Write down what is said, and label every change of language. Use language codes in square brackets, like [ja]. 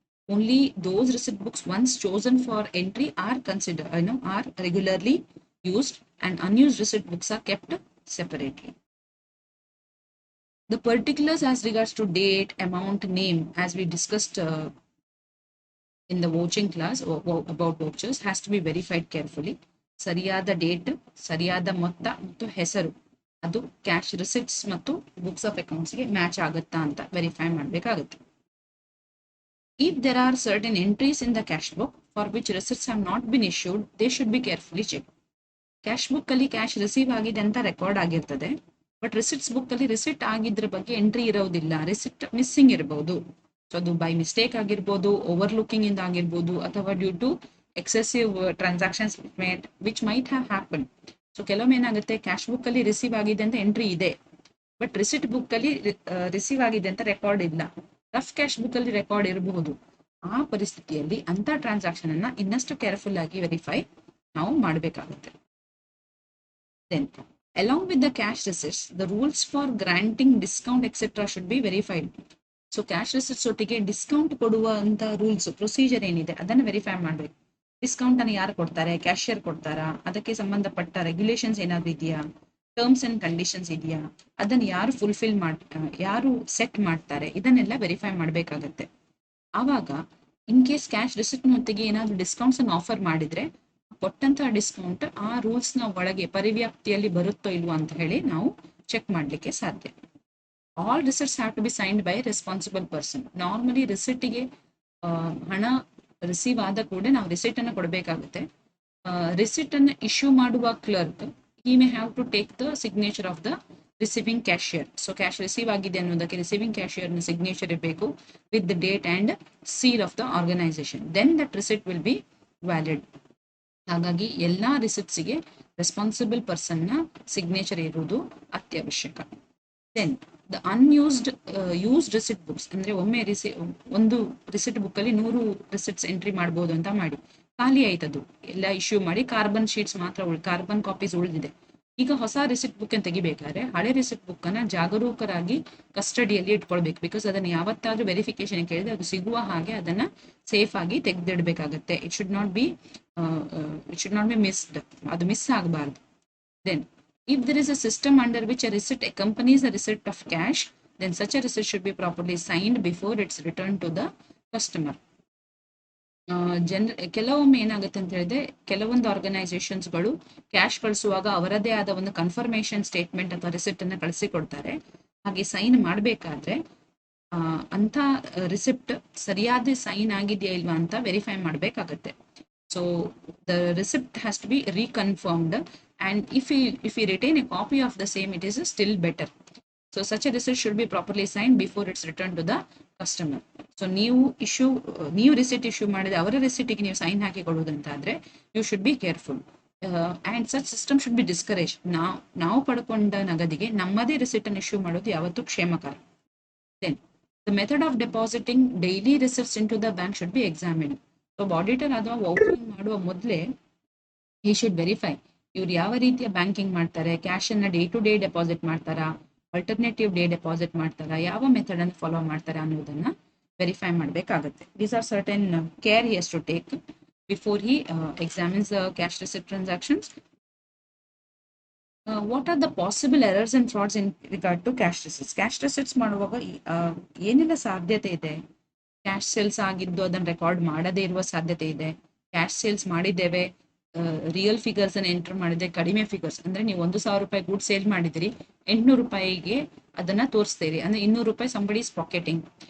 [en] Only those receipt books once chosen for entry are considered, are regularly used, and unused receipt books are kept separately. The particulars as regards to date, amount, name, as we discussed in the vouching class about vouchers, has to be verified carefully. [kn] ಸರಿಯಾದ date, ಸರಿಯಾದ ಮೊತ್ತ ಮತ್ತು ಹೆಸರು ಅದು cash receipts ಮತ್ತು books of ಅಕೌಂಟ್ಸ್ಗೆ match ಆಗುತ್ತಾ ಅಂತ verify ಮಾಡಬೇಕಾಗುತ್ತೆ. [en] If there are certain entries in the cash book for which receipts have not been issued, they should be carefully checked. [kn] Cash book ಅಲ್ಲಿ ಕ್ಯಾಶ್ ರಿಸೀವ್ ಆಗಿದೆ ಅಂತ record ಆಗಿರ್ತದೆ, but receipts book ಅಲ್ಲಿ receipt ಆಗಿದ್ರ ಬಗ್ಗೆ entry ಇರೋದಿಲ್ಲ, receipt missing ಇರಬಹುದು. [en] so [kn] ಅದು [en] by mistake [kn] ಆಗಿರ್ಬೋದು, [en] overlooking [kn] ಇಂದ ಆಗಿರ್ಬೋದು, ಅಥವಾ [en] Due to excessive transactions which might have happen. [kn] So ಕೆಲವೊಮ್ಮೆ ಏನಾಗುತ್ತೆ, ಕ್ಯಾಶ್ ಬುಕ್ ಅಲ್ಲಿ ರಿಸೀವ್ ಆಗಿದೆ ಅಂತ ಎಂಟ್ರಿ ಇದೆ, ಬಟ್ ರಿಸಿಟ್ ಬುಕ್ ಅಲ್ಲಿ ರಿಸೀವ್ ಆಗಿದೆ ಅಂತ ರೆಕಾರ್ಡ್ ಇಲ್ಲ, ರಫ್ ಕ್ಯಾಶ್ ಬುಕ್ ಅಲ್ಲಿ ರೆಕಾರ್ಡ್ ಇರಬಹುದು. ಆ ಪರಿಸ್ಥಿತಿಯಲ್ಲಿ ಅಂತ ಟ್ರಾನ್ಸಾಕ್ಷನ್ ಅನ್ನ ಇನ್ನಷ್ಟು ಕೇರ್ಫುಲ್ ಆಗಿ ವೆರಿಫೈ ನಾವು ಮಾಡಬೇಕಾಗುತ್ತೆ. [en] Then, along with the cash receipts, the rules for granting discount etc. should be verified. [kn] So cash receipts ಒಟ್ಟಿಗೆ ಡಿಸ್ಕೌಂಟ್ ಕೊಡುವಂತ ರೂಲ್ಸ್ ಪ್ರೊಸೀಜರ್ ಏನಿದೆ ಅದನ್ನು ವೆರಿಫೈ ಮಾಡಬೇಕು. ಡಿಸ್ಕೌಂಟ್ ಅನ್ನು ಯಾರು ಕೊಡ್ತಾರೆ, ಕ್ಯಾಶಿಯರ್ ಕೊಡ್ತಾರಾ, ಅದಕ್ಕೆ ಸಂಬಂಧಪಟ್ಟ ರೆಗ್ಯುಲೇಷನ್ಸ್ ಏನಾದ್ರು ಇದೆಯಾ, ಟರ್ಮ್ಸ್ ಅಂಡ್ ಕಂಡೀಷನ್ಸ್ ಇದೆಯಾ, ಅದನ್ನು ಯಾರು ಫುಲ್ಫಿಲ್ ಯಾರು ಸೆಟ್ ಮಾಡ್ತಾರೆ, ಇದನ್ನೆಲ್ಲ ವೆರಿಫೈ ಮಾಡಬೇಕಾಗತ್ತೆ. ಆವಾಗ ಇನ್ ಕೇಸ್ ಕ್ಯಾಶ್ ರಿಸಿಟ್ ಹೊತ್ತಿಗೆ ಏನಾದ್ರು ಡಿಸ್ಕೌಂಟ್ಸ್ ಅನ್ನು ಆಫರ್ ಮಾಡಿದ್ರೆ ಕೊಟ್ಟಂತಹ ಡಿಸ್ಕೌಂಟ್ ಆ ರೂಲ್ಸ್ ನ ಒಳಗೆ ಪರಿವ್ಯಾಪ್ತಿಯಲ್ಲಿ ಬರುತ್ತೋ ಇಲ್ವೋ ಅಂತ ಹೇಳಿ ನಾವು ಚೆಕ್ ಮಾಡ್ಲಿಕ್ಕೆ ಸಾಧ್ಯ. [en] All receipts have to be signed by responsible person. [kn] Normally ರಿಸಿಟ್ಗೆ ಹಣ ರಿಸೀವ್ ಆದ ಕೂಡ ನಾವು ರಿಸಿಟ್ ಅನ್ನು ಕೊಡಬೇಕಾಗುತ್ತೆ. ರಿಸಿಟ್ ಅನ್ನು ಇಶ್ಯೂ ಮಾಡುವ clerk [en] he may have to take the signature of the receiving cashier. [kn] So cash receive ಆಗಿದೆ ಅನ್ನೋದಕ್ಕೆ ರಿಸೀವಿಂಗ್ ಕ್ಯಾಶಿಯರ್ ನ ಸಿಗ್ನೇಚರ್ ಇರಬೇಕು [en] With the date and seal of the organisation. Then that receipt will be valid. [kn] ಹಾಗಾಗಿ ಎಲ್ಲಾ ರಿಸಿಟ್ಸ್ಗೆ responsible person ನ signature ಇರುವುದು ಅತ್ಯವಶ್ಯಕ. [en] then the unused used receipt books, [kn] ಅಂದ್ರೆ ಒಮ್ಮೆ ಒಂದು ರಿಸಿಟ್ ಬುಕ್ ಅಲ್ಲಿ 100 ರಿಸಿಟ್ಸ್ ಎಂಟ್ರಿ ಮಾಡಬಹುದು ಅಂತ ಮಾಡಿ, ಖಾಲಿ ಆಯ್ತದು ಎಲ್ಲ ಇಶ್ಯೂ ಮಾಡಿ, ಕಾರ್ಬನ್ ಶೀಟ್ಸ್ ಮಾತ್ರ ಕಾರ್ಬನ್ ಕಾಪೀಸ್ ಉಳಿದಿದೆ. ಈಗ ಹೊಸ ರಿಸಿಟ್ ಬುಕ್ ಅನ್ನು ತೆಗಿಬೇಕಾದ್ರೆ ಹಳೆ ರಿಸಿಟ್ ಬುಕ್ ಅನ್ನ ಜಾಗರೂಕರಾಗಿ ಕಸ್ಟಡಿಯಲ್ಲಿ ಇಟ್ಕೊಳ್ಬೇಕು. ಬಿಕಾಸ್ ಅದನ್ನ ಯಾವತ್ತಾದ್ರೂ ವೆರಿಫಿಕೇಶನ್ ಕೇಳಿದ್ರೆ ಅದು ಸಿಗುವ ಹಾಗೆ ಅದನ್ನ ಸೇಫ್ ಆಗಿ ತೆಗೆದಿಡ್ಬೇಕಾಗತ್ತೆ. [en] it should not be missed, [kn] ಅದು ಮಿಸ್ ಆಗಬಾರ್ದು. [en] Then if there is a system under which a receipt accompanies a receipt of cash, then such a receipt should be properly signed before it's returned to the customer. [kn] ಕೆಲವೊಮ್ಮೆ ಏನಾಗುತ್ತೆ ಅಂತ ಹೇಳಿದ್ರೆ, ಕೆಲವೊಂದು ಆರ್ಗನೈಸೇಷನ್ಸ್ಗಳು cash ಕಳಿಸುವಾಗ ಅವರದೇ ಆದ ಒಂದು ಕನ್ಫರ್ಮೇಶನ್ ಸ್ಟೇಟ್ಮೆಂಟ್ ಅಥವಾ ರಿಸಿಪ್ಟ್ ಅನ್ನ ಕಳಿಸಿಕೊಡ್ತಾರೆ. ಹಾಗೆ ಸೈನ್ ಮಾಡಬೇಕಾದ್ರೆ ಅಂತ ರಿಸಿಪ್ಟ್ ಸರಿಯಾದ ಸೈನ್ ಆಗಿದೆಯಾ ಇಲ್ವಾ ಅಂತ ವೆರಿಫೈ ಮಾಡಬೇಕಾಗತ್ತೆ. So the receipt has to B [en] reconfirmed, and if we retain a copy of the same, it is still better. So such a receipt should be properly signed before it's returned to the customer. [kn] So ನೀವು receipt issue ಮಾಡಿದ್ರೆ ಅವರ ರಿಸಿಟಿಗೆ ನೀವು sign hockey ಕೊಡುವುದಂತಾದ್ರೆ [en] You should be careful. And such system should be discourage. [kn] ನಾವು ಪಡ್ಕೊಂಡ ನಗದಿಗೆ ನಮ್ಮದೇ receipt ಅನ್ನು issue ಮಾಡೋದು ಯಾವತ್ತೂ ಕ್ಷೇಮಕರ. [en] Then the method of depositing daily receipts into the bank should be examined. [kn] ಒಬ್ಬ ಆಡಿಟರ್ ಅಥವಾ ವೌಚರಿಂಗ್ ಮಾಡುವ ಮೊದಲೇ [en] he should verify [kn] ಇವ್ರು ಯಾವ ರೀತಿಯ ಬ್ಯಾಂಕಿಂಗ್ ಮಾಡ್ತಾರೆ, ಕ್ಯಾಶ್ ಅನ್ನ ಡೇ ಟು ಡೇ ಡೆಪಾಸಿಟ್ ಮಾಡ್ತಾರಾ, ಆಲ್ಟರ್ನೇಟಿವ್ ಡೇ ಡೆಪಾಸಿಟ್ ಮಾಡ್ತಾರಾ, ಯಾವ ಮೆಥಡ್ ಅನ್ನು ಫಾಲೋ ಮಾಡ್ತಾರಾ ಅನ್ನೋದನ್ನ ವೆರಿಫೈ ಮಾಡಬೇಕಾಗುತ್ತೆ. [en] These are certain care he has to take before he examines the cash receipt transactions. What are the possible errors and frauds in regard to cash receipts? [kn] Cash receipts ಮಾಡುವಾಗ ಏನೆಲ್ಲ ಸಾಧ್ಯತೆ ಇದೆ? Cash sales ಆಗಿದ್ದು ಅದನ್ನ record ಮಾಡದೇ ಇರುವ ಸಾಧ್ಯತೆ ಇದೆ. ಕ್ಯಾಶ್ ಸೇಲ್ಸ್ ಮಾಡಿದ್ದೇವೆ, ರಿಯಲ್ ಫಿಗರ್ಸ್ ಅನ್ನು ಎಂಟರ್ ಮಾಡಿದ್ರೆ ಕಡಿಮೆ ಫಿಗರ್ಸ್, ಅಂದ್ರೆ ನೀವು 1,000 ರೂಪಾಯಿ ಗುಡ್ ಸೇಲ್ ಮಾಡಿದಿರಿ, 800 ರೂಪಾಯಿಗೆ ಅದನ್ನ ತೋರಿಸ್ತೀರಿ, ಅಂದ್ರೆ 200 ರೂಪಾಯಿ [en] Somebody is pocketing.